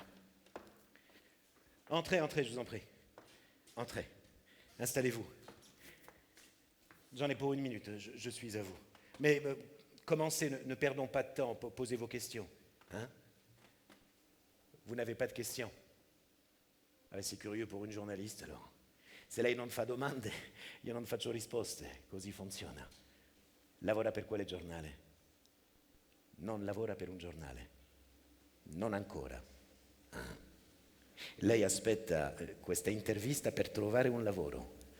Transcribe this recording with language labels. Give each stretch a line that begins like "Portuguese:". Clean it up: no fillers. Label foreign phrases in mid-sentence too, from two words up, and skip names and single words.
French: Entrez, je vous en prie. Entrez. Installez-vous. J'en ai pour 1 minute, je suis à vous. Mais commencez, ne perdons pas de temps, posez vos questions. Hein? Vous n'avez pas de questions? Ah, c'est curieux pour une journaliste, alors.
Italian: Se lei non fa domande, io non faccio risposte. Così funziona. Lavora per quale giornale? Non lavora per un giornale. Non ancora. Ah. Lei aspetta questa intervista per trovare un lavoro.